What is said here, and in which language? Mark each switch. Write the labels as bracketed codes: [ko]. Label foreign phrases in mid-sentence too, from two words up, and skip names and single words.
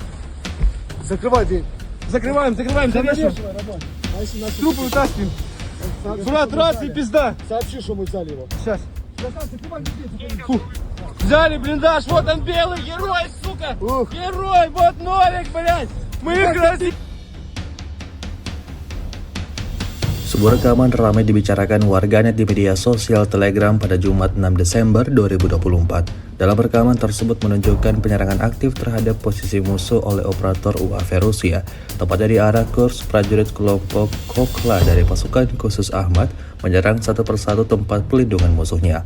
[ru] Закрывай дверь. Закрываем, завешиваем. Трупы вытаскиваем. Брат, рация, пизда. Сообщи, что мы взяли его. Сейчас. Фу. Взяли блиндаж, вот он белый, герой, сука. Герой, вот Нолик, блядь. Мы их разъебали. [id] Sebuah rekaman ramai dibicarakan warganet di media sosial Telegram pada Jumat 6 Desember 2024. Dalam rekaman tersebut menunjukkan penyerangan aktif terhadap posisi musuh oleh operator UAV Rusia, tepatnya di arah kurs prajurit kelompok Kokla dari pasukan khusus Ahmad menyerang satu persatu tempat pelindungan musuhnya.